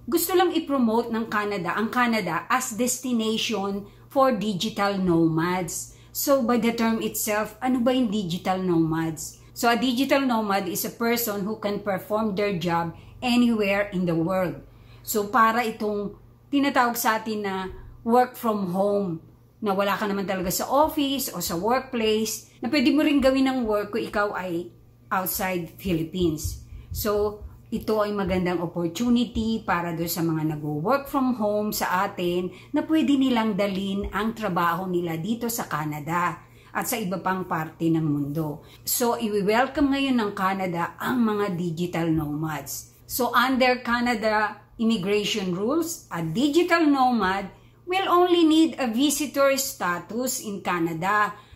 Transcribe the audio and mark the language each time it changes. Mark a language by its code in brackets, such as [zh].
[tl] Gusto lang i-promote ng Canada ang Canada [en] as destination for digital nomads. [tl] So by the term itself, ano ba yung digital nomads? [en] So a digital nomad is a person who can perform their job anywhere in the world. [tl] So para itong tinatawag sa atin na work from home, na wala ka naman talaga sa office o sa workplace, na pwede mo rin gawin ng work kung ikaw ay outside Philippines. So, ito ay magandang opportunity para doon sa mga nag-work from home sa atin na pwede nilang dalin ang trabaho nila dito sa Canada at sa iba pang parte ng mundo. So, i-welcome ngayon ng Canada ang mga digital nomads. [en] So, under Canada immigration rules, a digital nomad will only need a visitor status in Canada.